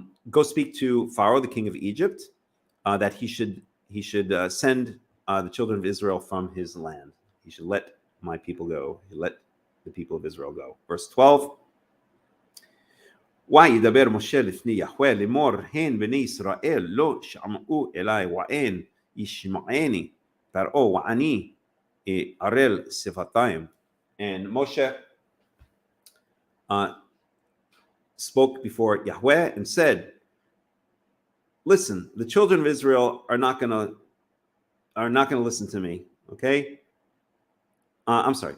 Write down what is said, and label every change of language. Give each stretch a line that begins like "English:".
English: Go speak to Pharaoh, the king of Egypt, that he should send the children of Israel from his land. He should let my people go. He let the people of Israel go. Verse 12.
Hebrew: וידבר משה לפני יהוה לאמור הן בני ישראל לא שמעו אלי ואין ישמעני פרעה ואני ערל שפתיים.
English: And Moshe spoke before Yahweh and said, listen, the children of Israel are not going to listen to me. Okay. I'm sorry.